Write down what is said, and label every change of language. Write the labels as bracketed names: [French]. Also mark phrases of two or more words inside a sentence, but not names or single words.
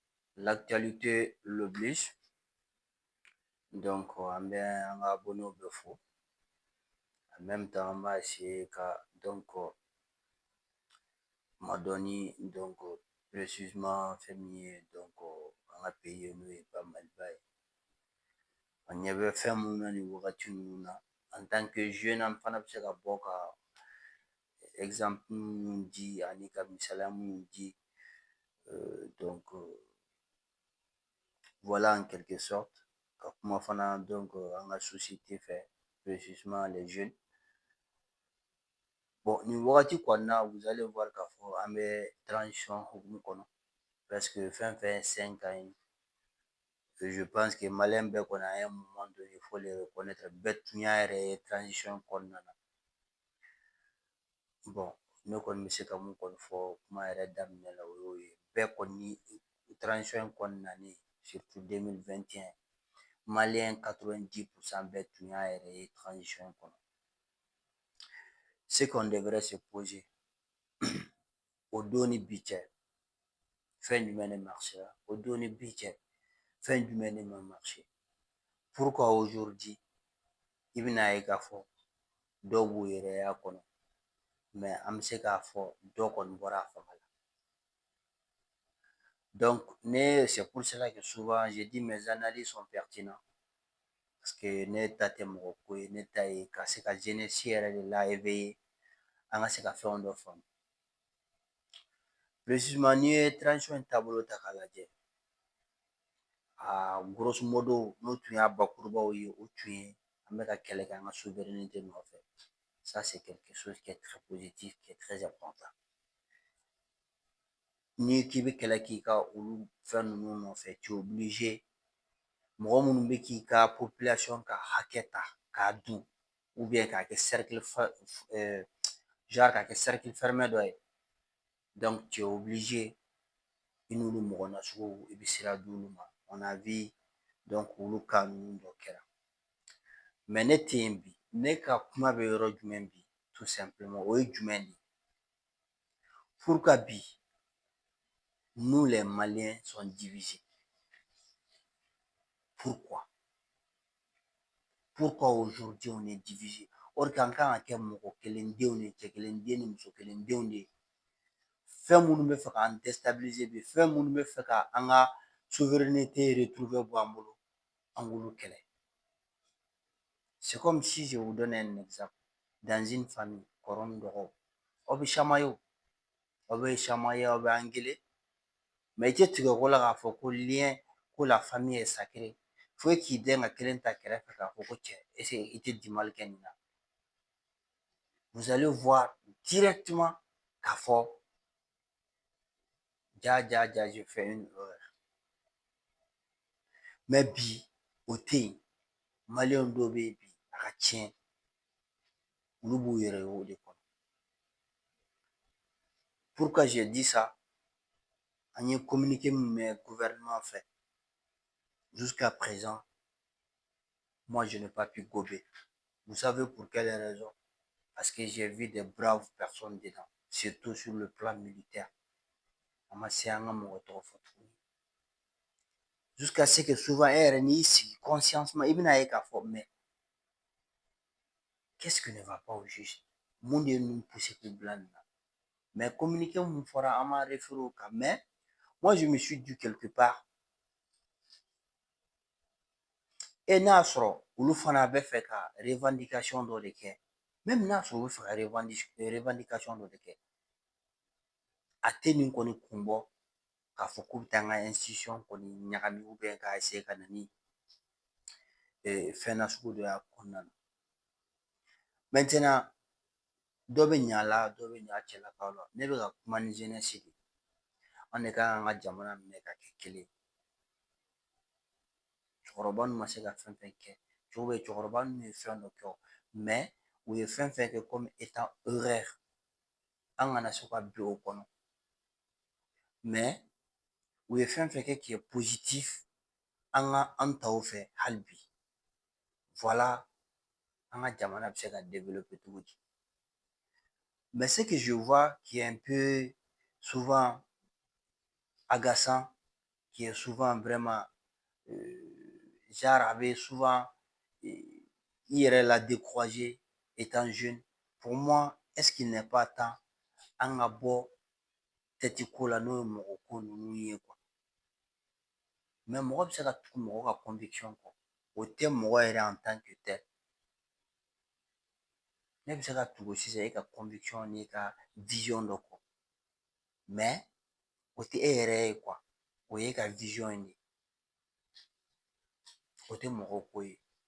[French] L'actualité l'oblige. Donc, [Bambara] an bɛ an ka abonnés bɛɛ fo. [French] En même temps, [Bambara] an b'a essayer ka madɔnni précisément fɛn min ye an ka pays ye n'o ye ba Maliba ye. An ɲɛ bɛ fɛn minnu na nin wagati ninnu na [French] en tant que jeune [Bambara] an fana bɛ se ka bɔ ka exemple minnu di ani ka misaliya minnu di. [French] Voilà en quelque sorte [Bambara] ka kuma fana an ka [French] société fɛ précisément les jeunes. Bon, [Bambara] nin wagati kɔni na [French] vous allez voir [Bambara] k'a fɔ an bɛ transition hukumu kɔnɔ presque fɛn fɛn ye 5 ans ye. [French] Je pense que [Bambara] maliyɛn bɛɛ kɔni [French] à un moment donné il faut le reconnaître [Bambara] bɛɛ tun y'a yɛrɛ ye transition kɔnɔna na. Bon, ne kɔni bɛ se ka mun kɔni fɔ kuma yɛrɛ daminɛ la o y'o ye. Bɛɛ kɔni transition in kɔni nalen surtout 2021 maliyɛn 90% bɛɛ tun y'a yɛrɛ ye transition in kɔnɔ. [French] Ce qu'on devrait se poser [Bambara] o don ni bi cɛ fɛn jumɛn de marchera o don ni bi cɛ fɛn jumɛn de ma marcher. [French] Pourquoi aujourd'hui [Bambara] i bɛna ye k'a fɔ dɔw b'u yɛrɛ y'a kɔnɔ mais an bɛ se k'a fɔ dɔ kɔni bɔra a fanga la. [French] Donc c'est pour cela que souvent je dis mes analyses sont pertinentes parce que [Bambara] ne ta tɛ mɔgɔ ko ye ne ta ye ka se ka jeunesse yɛrɛ de la éveiller an ka se ka fɛnw dɔ faamu. Précisément n'i ye transition in taabolo ta k'a lajɛ [French] grosso modo [Bambara] n'o tun y'a bakurubaw ye o tun ye an bɛ ka kɛlɛ kɛ an ka souveraineté nɔfɛ. [French] Ça c'est quelque chose qui est très positif, qui est très important. [Bambara] N'i k'i bɛ kɛlɛ k'i ka olu fɛn ninnu nɔfɛ [French] tu es obligé [Bambara] mɔgɔ minnu bɛ k'i ka population ka hakɛ ta k'a dun [French] ou bien [Bambara] k'a kɛ genre k'a kɛ [French] cercle fermé [Bambara] dɔ ye. [French] Donc tu es obligé [Bambara] i n'olu mɔgɔ nasuguw i bɛ sira d'olu ma. [French] On a vu [Bambara] olu cas ninnu dɔ kɛra. Mais ne tɛ yen bi ne ka kuma bɛ yɔrɔ jumɛn bi [French] tout simplement [Bambara] o ye jumɛn de ye. [French] Pourquoi bi nous les Maliens sont divisés. Pourquoi? Pourquoi aujourd'hui on est divisé? Or que [Bambara] an kan ka kɛ mɔgɔ kelendenw de ye, cɛ kelenden ni muso kelendenw de ye. Fɛn minnu bɛ fɛ k'an déstabiliser bi, fɛn minnu bɛ fɛ ka an ka souveraineté retrouver bɔ an bolo, an k'olu kɛlɛ. [French] C'est comme si je vous donne un exemple. Dans une famille, [Bambara] kɔrɔ ni dɔgɔ, aw bɛ chamailler o, aw bɛ chamailler, aw bɛ engueuler, mais i tɛ tigɛ ko la k'a fɔ ko lien, ko [French] la famille est sacrée. [Bambara] Fo k'i dɛn ka kelen ta kɛrɛfɛ k'a fɔ ko cɛ [French] est ce que [Bambara] i tɛ di mal kɛ nin na. [French] Vous allez voir directement [Bambara] k'a fɔ [French] ja j'ai fait une erreur. [Bambara] Mais bi o tɛ yen. Maliyɛn dɔw bɛ yen bi a ka tiɲɛ olu b'u yɛrɛ ye o de kɔnɔ. [French] Pourquoi j'ai dit ça? [Bambara] An ye communiqué min mɛn gouvernement fɛ [French] jusqu'à présent moi je n'ai pas pu gober. Vous savez pour quelle raison? Parce que j'ai vu des braves personnes dedans, surtout sur le plan militaire. [Bambara] A ma se an ka mɔgɔ tɔgɔ fɔ tuguni. [French] Jusqu'à ce que souvent [Bambara] e yɛrɛ n'i y'i sigi consciemment i bɛna ye k'a fɔ [French] mais qu'est-ce qui ne va pas au juste? [Bambara] Mun de ye ninnu pousser k'u bila nin na? Mais communiqué mun fɔra an m'a référé o kan [French] mais moi je me suis dit quelque part [Bambara] n'a y'a sɔrɔ olu fana bɛ fɛ ka revendication dɔ de kɛ, même n'a sɔrɔ u bɛ fɛ ka revendication dɔ de kɛ, a tɛ nin kɔni kun bɔ k'a fɔ k'u bɛ taa an ka institution kɔni ɲagami [French] ou bien [Bambara] k'a essayer ka na ni fɛn nasugu dɔ y'a kɔnɔna na. Maintenant dɔ bɛ ɲa a la dɔ bɛ ɲa a cɛlakaw la. Ne bɛ ka kuma ni jeunesse de ye. An de kan k'an ka jamana minɛ ka kɛ kelen ye. Cɛkɔrɔba ninnu ma se ka fɛn fɛn kɛ, cɛkɔrɔba ninnu ye fɛn dɔ kɛ o mais u ye fɛn fɛn kɛ [French] comme étant erreur [Bambara] an kana se ka bin o kɔnɔ. Mais u ye fɛn fɛn kɛ [French] qui est positif [Bambara] an ka an taw fɛ hali bi. Voilà an ka jamana bɛ se ka développer cogo di. [French] Mais ce que je vois qui est un peu souvent agaçant qui est souvent vraiment, genre avait souvent, il [Bambara] yɛrɛ la [French] découragé étant jeune. Pour moi, est-ce qu'il n'est pas temps [Bambara] an ka bɔ tɛti ko la n'o ye mɔgɔ ko ninnu ye quoi. Mɔgɔ bɛ se ka tugu mɔgɔ ka conviction kɔ, o tɛ mɔgɔ yɛrɛ [French] en tant que tel. [Bambara] Ne bɛ se ka tugu sisan e ka conviction n'i ka vision dɔ kɔ, o tɛ e yɛrɛ ye quoi, o ye e ka vision in de ye, o tɛ mɔgɔ ko ye.